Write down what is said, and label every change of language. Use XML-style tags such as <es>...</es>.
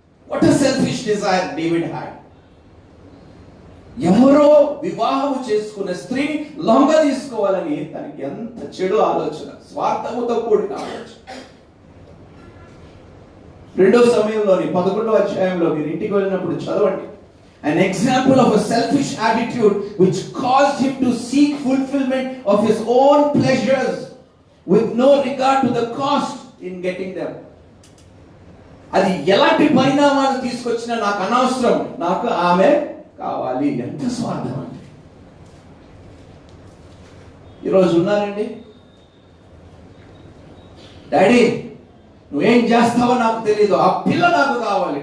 <en>What a selfish desire David had.</en> <te>ఎవరో వివాహం చేసుకున్న స్త్రీని లొంగ తీసుకోవాలని తనకి ఎంత చెడు ఆలోచన, స్వార్థముతో కూడిన ఆలోచన. 2వ సమయంలోని 11వ అధ్యాయంలో మీరు ఇంటికి వెళ్ళినప్పుడు చదవండి.</te> <en>An example of a selfish attitude which caused him to seek fulfillment of his own pleasures with no regard to the cost in getting them.</en> <te>అది ఎలాంటి పరిణామాలు తీసుకొచ్చినా నాకు అనవసరం, నాకు ఆమె కావాలి. ఎంత స్వార్థం అండి. ఈరోజు ఉన్నారండి, డాడీ నువ్వేం చేస్తావో నాకు తెలియదు, ఆ పిల్ల నాకు కావాలి.</te>